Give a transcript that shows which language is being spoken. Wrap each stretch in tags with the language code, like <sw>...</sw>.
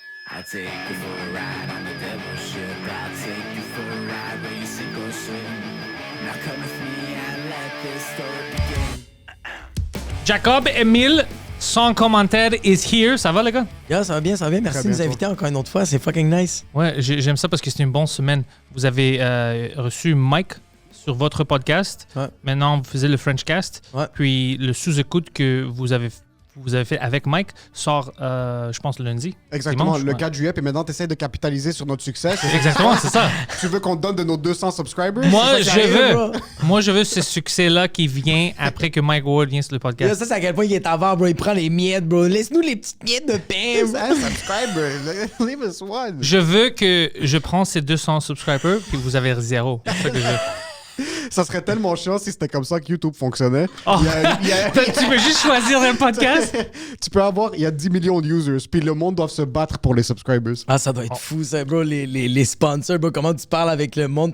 <en>I'll take you for a ride on the devil's ship. I'll take you for a ride where you sink or swim. Now come with me and let this story begin. Jacob Emile, sans commentaire, is here.</en> <fr>Ça va, les gars? Yeah, ça va bien, ça va bien. Merci de nous inviter encore une autre fois. C'est</fr> <en>fucking nice.</en> <fr>Ouais, j'aime ça parce que c'est une bonne semaine. Vous avez reçu Mike sur votre podcast. Ouais. Maintenant, vous faisiez le Frenchcast. Ouais. Puis le sous-écoute que vous avez fait avec Mike sort, je pense, le lundi. Exactement, Dimanche, le ouais. 4 juillet. Puis maintenant, tu essaies de capitaliser sur notre succès. Exactement, c'est ça. Tu veux qu'on te donne de nos 200 subscribers? Moi, C'est ça qui arrive, bro. moi, je veux ce succès-là qui vient après que Mike Ward vient sur le Yo, podcast. ça, c'est à quel point il est avant, bro. Il prend les miettes, bro. Laisse-nous les petites miettes de pain, bro.</fr> <en>Hey, subscriber, leave us one.</en> <fr>Je veux que je prends ces 200 subscribers puis vous avez 0. C'est ça que je veux. Ça serait tellement chiant si c'était comme ça que YouTube fonctionnait. Oh. Il y a- Tu peux juste choisir un podcast? tu peux avoir, il y a 10 millions de users, puis le monde doit se battre pour les subscribers. Ah, ça doit être fou, ça, bro. Les sponsors, bro. Comment tu parles avec le monde?</fr>